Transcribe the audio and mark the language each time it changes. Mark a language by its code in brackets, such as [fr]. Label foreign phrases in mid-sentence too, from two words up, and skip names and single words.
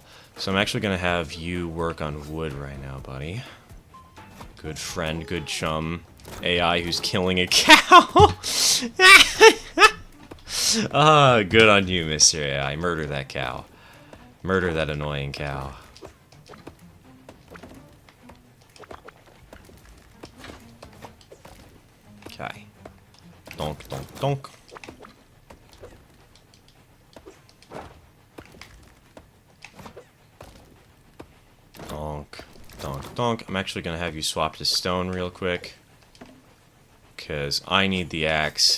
[en] So I'm actually going to have you work on wood right now, buddy. Good friend, good chum. AI who's killing a cow. Ah, good on you, Mr. AI. Murder that cow. Murder that annoying cow. Okay. Donk, donk, donk. Donk, donk, donk. I'm actually gonna have you swap to stone real quick. Because I need the axe.